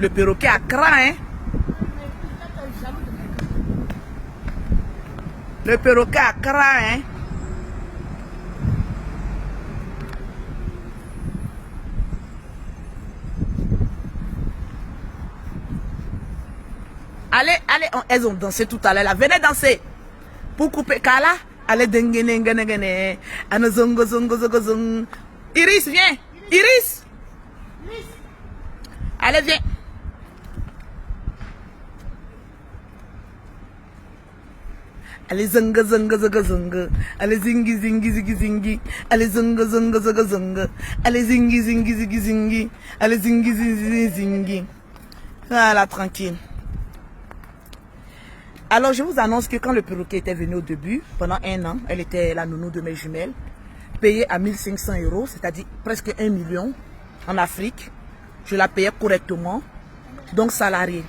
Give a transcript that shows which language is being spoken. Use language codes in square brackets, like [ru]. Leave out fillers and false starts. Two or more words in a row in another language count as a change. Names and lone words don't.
[fr] Le perroquet a cran, hein. Le perroquet a cran, hein. Allez, allez, elles ont dansé tout à l'heure là. Venez danser. Pour couper Kala, allez dengue. Anozongo zongo zongo zong. Iris, viens. Iris. Allez, viens. Allez, zongo zongo zongo zongo. Allez, zingi zingi zingi zingi. Allez, zongo zongo zongo zongo. Allez, zingi zingi zingi zingi. Allez, zingi zingi zingi. Voilà, tranquille. Alors, je vous annonce que quand le perroquet était venu au début, pendant 1 an, elle était la nounou de mes jumelles, payée à 1500 €, c'est-à-dire presque 1 million en Afrique. Je la payais correctement, donc salariée.